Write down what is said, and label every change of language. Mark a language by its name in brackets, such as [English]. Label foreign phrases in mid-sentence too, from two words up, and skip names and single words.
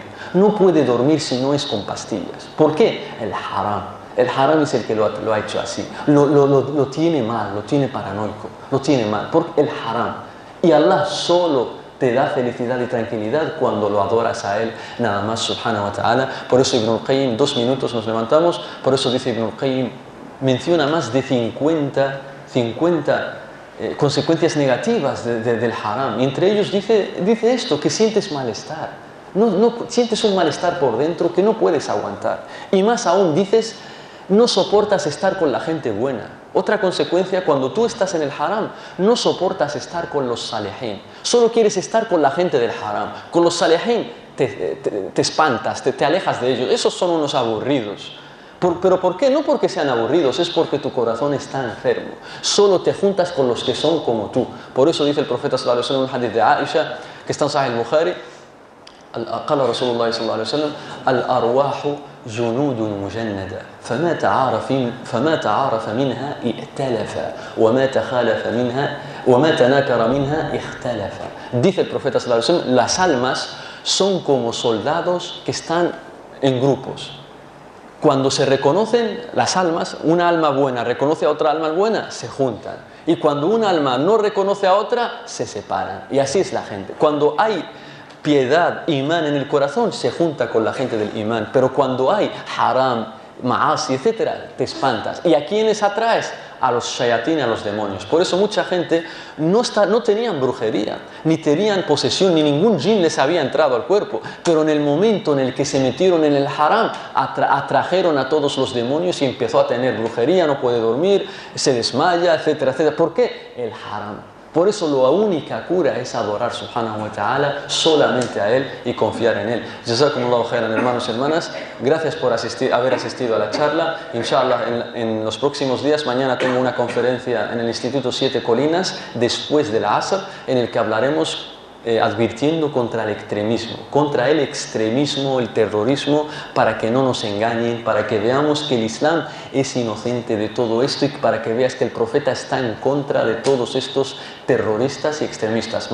[Spanish] No puede dormir si no es con pastillas. ¿Por qué? El haram. El haram es el que lo ha hecho así. Lo tiene mal, lo tiene paranoico, lo tiene mal. Porque el haram. Y Allah solo te da felicidad y tranquilidad cuando lo adoras a Él, nada más, [Arabic] سبحانه وتعالى. [Spanish] Por eso Ibn al-Qayyim, 2 minutos nos levantamos, por eso dice Ibn al-Qayyim, menciona más de 50 consecuencias negativas del haram. Y entre ellos dice esto, que sientes malestar. Sientes un malestar por dentro que no puedes aguantar. Y más aún dices, no soportas estar con la gente buena. Otra consecuencia, cuando tú estás en el haram, no soportas estar con los salihin. Solo quieres estar con la gente del haram. Con los salihin te espantas, te alejas de ellos. Esos son unos aburridos. ¿Pero por qué? No porque sean aburridos, es porque tu corazón está enfermo. Solo te juntas con los que son como tú. Por eso dice el profeta [Arabic] صلى الله عليه وسلم [Spanish] en un hadith de Aisha, que está en Sahih al-Bukhari, [Arabic] قال رسول الله صلى الله عليه وسلم الأرواح جنود مجندة فما تعارف منها ائتلف وما تناكر منها اختلف. [Spanish] Dice el profeta [Arabic] صلى الله عليه وسلم, [Spanish] las almas son como soldados que están en grupos. Cuando se reconocen las almas, una alma buena reconoce a otra alma buena, se juntan. Y cuando una alma no reconoce a otra, se separan. Y así es la gente. Cuando hay piedad, imán en el corazón, se junta con la gente del imán. Pero cuando hay haram, ma'asi, etc., te espantas. ¿Y a quiénes atraes? A los shayatín, a los demonios. Por eso mucha gente no tenían brujería, ni tenían posesión, ni ningún jinn les había entrado al cuerpo. Pero en el momento en el que se metieron en el haram, atrajeron a todos los demonios y empezó a tener brujería, no puede dormir, se desmaya, etcétera, etcétera. ¿Por qué? El haram. Por eso la única cura es adorar [Arabic] سبحانه وتعالى [Spanish] solamente a Él y confiar en Él. [Arabic] جزاكم الله خيرا, [Spanish] hermanos y hermanas. Gracias por haber asistido a la charla. Inshallah, en los próximos días, mañana tengo una conferencia en el Instituto 7 Colinas, después de la Asr, en el que hablaremos advirtiendo contra el extremismo, el terrorismo, para que no nos engañen, para que veamos que el Islam es inocente de todo esto y para que veas que el profeta está en contra de todos estos terroristas y extremistas.